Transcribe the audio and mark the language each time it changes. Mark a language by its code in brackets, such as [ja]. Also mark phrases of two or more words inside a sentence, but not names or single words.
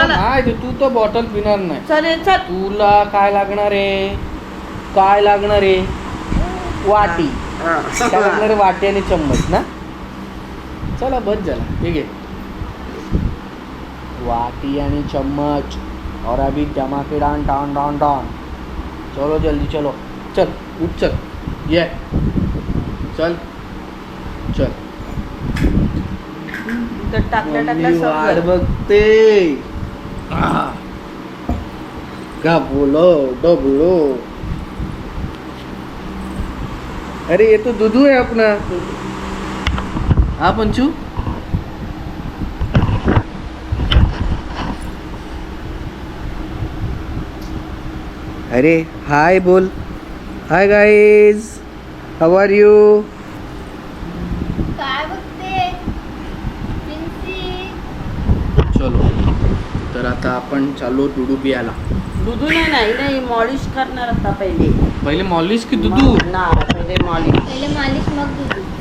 [mr] चला. माहिती तू तर बॉटल पिणार नाही. चालेल चल. तुला काय लागणार आहे, काय लागणार आहे, वाटी. काय लागणार आहे, वाटी आणि चम्मच ना. चला बस झाला, ठीक आहे. वाटी आणि चम्मच [hi] और अभी धमाकेदार डान डान [mr] डान. [hi] चलो जल्दी चलो, चल उठ चल ये चल चल. [mr] तर टाकल्या टाकल्या मम्मी वाट समजलं. बघते. [hi] का बोलो डबलो. अरे ये तो दुधू है अपना. हाँ पंचू. अरे हाय बोल. [en] Hi guys, How are you. [mr] काय बघते प्रिन्सी? चलो तर आता आपण चालू दुधू पियाला. दुधू नाही मॉलिश करणार आता पहिले. [hi] पहिले मॉलिश की दुधू. ना पहिले मॉलिश. [mr] पहिले मालिश मग दूध.